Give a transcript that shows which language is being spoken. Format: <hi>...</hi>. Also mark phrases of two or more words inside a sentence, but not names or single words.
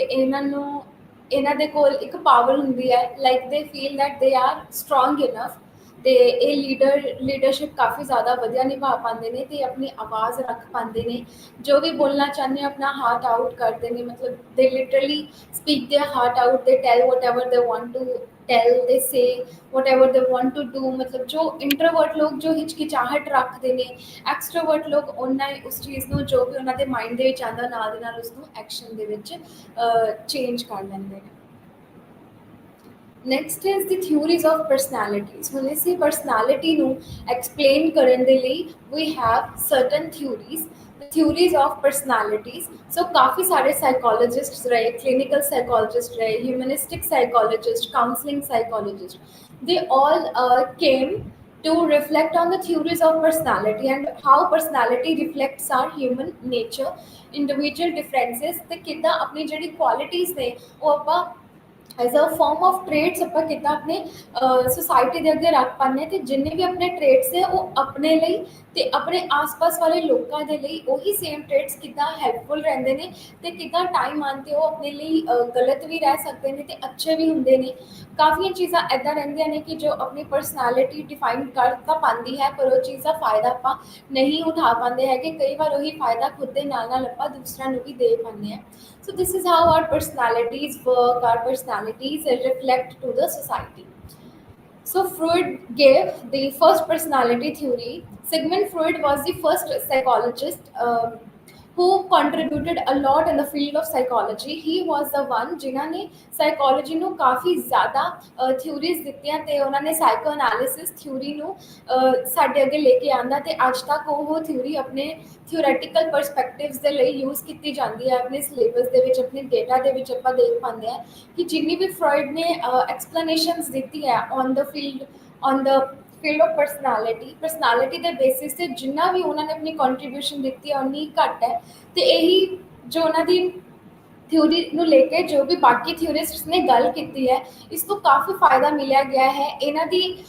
<pa>ਇਹਨਾਂ ਦੇ ਕੋਲ ਇੱਕ ਪਾਵਰ ਹੁੰਦੀ ਹੈ</pa> <en>like they feel that they are strong enough</en> <pa>ਤੇ ਇਹ ਲੀਡਰਸ਼ਿਪ ਕਾਫੀ ਜ਼ਿਆਦਾ ਵਧੀਆ ਨਿਭਾ ਪਾਉਂਦੇ ਨੇ ਤੇ ਆਪਣੀ ਆਵਾਜ਼ ਰੱਖ ਪਾਉਂਦੇ ਨੇ ਜੋ ਵੀ ਬੋਲਣਾ ਚਾਹੁੰਦੇ ਆਪਣਾ</pa> <en>heart out</en> <pa>ਕਰਦੇ ਨੇ ਮਤਲਬ</pa> <en>they literally speak their heart out they tell whatever they want to tell they say whatever they want to do</en> <pa>ਮਤਲਬ ਜੋ ਇੰਟਰੋਵਰਟ ਲੋਕ ਜੋ ਹਿਚਕਿਚਾਹਟ ਰੱਖਦੇ ਨੇ ਐਕਸਟਰੋਵਰਟ ਲੋਕ ਉਹਨਾਂ ਉਸ ਚੀਜ਼ ਨੂੰ ਜੋ ਵੀ ਉਹਨਾਂ ਦੇ ਮਾਈਂਡ ਦੇ ਵਿੱਚ ਆਉਂਦਾ ਨਾਲ ਦੇ ਨਾਲ ਉਸ ਨੂੰ ਐਕਸ਼ਨ ਦੇ ਵਿੱਚ ਚੇਂਜ ਕਰ ਲੈਂਦੇ ਨੇ</pa> <en>next is the theories of personalities</en> <pa>ਹੁਣ ਅਸੀਂ ਪਰਸਨੈਲਿਟੀ ਨੂੰ ਐਕਸਪਲੇਨ ਕਰਨ ਦੇ ਲਈ ਵੀ</pa> <en>have certain theories theories of personalities so</en> <hi>काफ़ी सारे</hi> <en>psychologists रहे clinical psychologist रहे humanistic psychologist counseling psychologist they all came to reflect on the theories of personality and how personality reflects our human nature individual differences</en> <pa>ਤੇ ਕਿੱਦਾਂ ਆਪਣੀ ਜਿਹੜੀ qualities ਨੇ ਉਹ ਆਪਾਂ</pa> <en>as a form of traits</en> <pa>ਆਪਾਂ ਕਿੱਦਾਂ ਆਪਣੇ ਸੋਸਾਇਟੀ ਦੇ ਅੱਗੇ ਰੱਖ ਪਾਉਂਦੇ ਤੇ ਜਿੰਨੇ ਵੀ ਆਪਣੇ ਟ੍ਰੇਡਸ ਹੈ ਉਹ ਆਪਣੇ ਲਈ ਤੇ ਆਪਣੇ ਆਸ-ਪਾਸ ਵਾਲੇ ਲੋਕਾਂ ਦੇ ਲਈ ਉਹੀ</pa> <en>same traits</en> <pa>ਕਿੱਦਾਂ ਹੈਲਪਫੁਲ ਰਹਿੰਦੇ ਨੇ ਤੇ ਕਿੱਦਾਂ ਟਾਈਮ ਆਉਣ 'ਤੇ ਉਹ ਆਪਣੇ ਲਈ ਗਲਤ ਵੀ ਰਹਿ ਸਕਦੇ ਨੇ ਤੇ ਅੱਛੇ ਵੀ ਹੁੰਦੇ ਨੇ ਕਾਫੀਆਂ ਚੀਜ਼ਾਂ ਇੱਦਾਂ ਰਹਿੰਦੀਆਂ ਨੇ ਕਿ ਜੋ ਆਪਣੀ</pa> <en>personality define</en> <pa>ਕਰ ਤਾਂ ਪਾਉਂਦੀ ਹੈ ਪਰ ਉਹ ਚੀਜ਼ ਦਾ ਫਾਇਦਾ ਆਪਾਂ ਨਹੀਂ ਉਠਾ ਪਾਉਂਦੇ ਹੈਗੇ ਕਈ ਵਾਰ ਉਹੀ ਫਾਇਦਾ ਖੁਦ ਦੇ ਨਾਲ ਨਾਲ ਆਪਾਂ ਦੂਸਰਿਆਂ ਨੂੰ ਵੀ ਦੇ ਪਾਉਂਦੇ ਹਾਂ</pa> <en>so this is how our personalities work our personalities reflect to the society So Freud gave the first personality theory. Sigmund Freud was the first psychologist who contributed a lot in the field of psychology. He was the one</en> <hi>जिन्हों ने</hi> <pa>psychology ਨੂੰ ਕਾਫੀ ਜ਼ਿਆਦਾ theories ਦਿੱਤੀਆਂ ਤੇ ਉਹਨਾਂ ਨੇ</pa> <en>psychoanalysis theory</en> <pa>ਨੂੰ ਸਾਡੇ ਅੱਗੇ ਲੈ ਕੇ ਆਂਦਾ ਤੇ ਅੱਜ ਤੱਕ ਉਹ theory ਆਪਣੇ</pa> <en>theoretical perspectives</en> <pa>ਦੇ ਲਈ यूज़ ਕੀਤੀ ਜਾਂਦੀ ਹੈ ਆਪਣੇ ਸਿਲੇਬਸ ਦੇ ਵਿੱਚ ਆਪਣੇ ਡੇਟਾ ਦੇ ਵਿੱਚ ਆਪਾਂ ਦੇਖ ਪਾਉਂਦੇ ਹਾਂ ਕਿ ਜਿੰਨੀ ਵੀ ਫਰॉइड ਨੇ ਐਕਸਪਲੇਨੇਸ਼ਨਸ ਦਿੱਤੀ ਹੈ</pa> <en>on the field of personality</en> <pa>ਦੇ ਬੇਸਿਸ ਤੇ ਜਿੰਨਾ ਵੀ ਉਹਨਾਂ ਨੇ ਆਪਣੀ ਕੰਟਰੀਬਿਊਸ਼ਨ ਦਿੱਤੀ ਹੈ ਉਨੀ ਘੱਟ ਹੈ ਤੇ ਇਹੀ ਜੋ ਉਹਨਾਂ ਦੀ ਥਿਊਰੀ ਨੂੰ ਲੈ ਕੇ ਜੋ ਵੀ ਬਾਕੀ ਥਿਊਰਿਸਟਸ ਨੇ ਗੱਲ ਕੀਤੀ ਹੈ ਇਸ ਤੋਂ ਕਾਫੀ ਫਾਇਦਾ ਮਿਲਿਆ ਗਿਆ ਹੈ ਇਹਨਾਂ ਦੀ</pa>